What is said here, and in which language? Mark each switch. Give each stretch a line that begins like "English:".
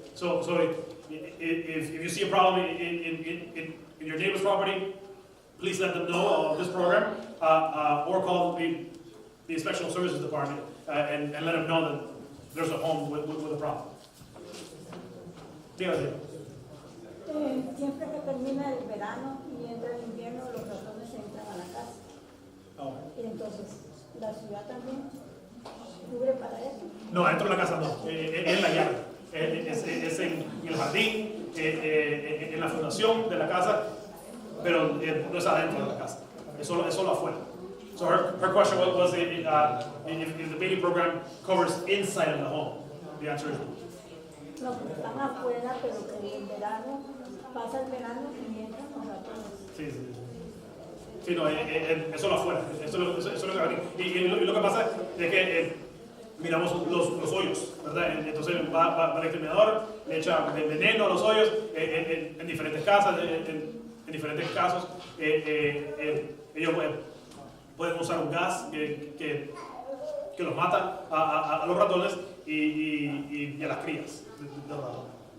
English: So if you see a problem in your neighbor's property, please let them know of this program, or call the Inspection Services Department, and let them know that there's a home with a problem.
Spanish: Dígame. Siempre que termina el verano y entra el invierno, los ratones entran a la casa. Oh. Y entonces, ¿la ciudad también cubre para eso? No, adentro de la casa no, en la yarda, es en el jardín, en la fundación de la casa, pero no es adentro de la casa, es solo afuera.
English: So her question was if the baiting program covers inside of the home. The answer is no.
Spanish: No, porque están afuera, pero que en verano, pasa el verano y entran los ratones. Sí. Sí, no, es solo afuera, eso es lo que y lo que pasa es que miramos los hoyos, ¿verdad? Entonces va el exterminador, le echa veneno a los hoyos, en diferentes casas, en diferentes casos, ellos pueden usar un gas que los mata a los ratones y a las crías de los ratones.